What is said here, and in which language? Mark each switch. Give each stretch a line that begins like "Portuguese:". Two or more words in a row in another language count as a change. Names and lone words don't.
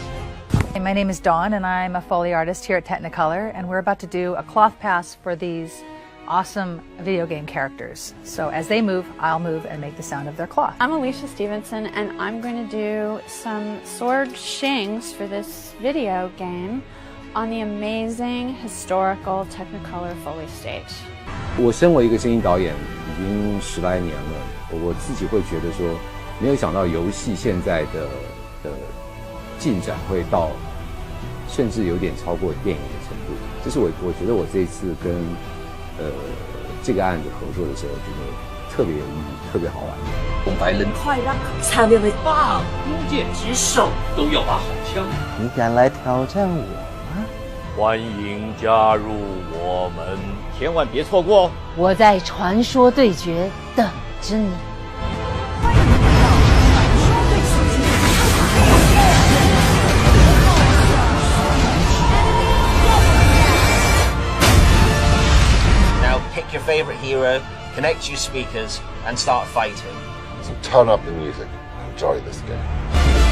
English: My name is Dawn, and I'm a Foley artist here at Technicolor, and we're about to do a cloth pass for these awesome video game characters. So as they move, I'll move and make the sound of their cloth. I'm Alicia Stevenson, and I'm going to do some sword shings for this video game on the amazing historical Technicolor Foley stage.
Chinese: 我身为一个声音导演，已经10来年了，我自己会觉得说，没有想到游戏现在的进展会到，甚至有点超过电影的程度。这是我觉得我这一次跟这个案子合作的时候，觉得特别有意义，特别好玩。
Vietnamese: Không phải lính. 快让참여를
Chinese: 棒，弓箭之手都要把好枪。你敢来挑战我吗？欢迎加入我们，千万别错过哦！我在传说对决等着你。
English: Now pick your favorite hero, connect your speakers, and start fighting. So turn up the music and enjoy this game.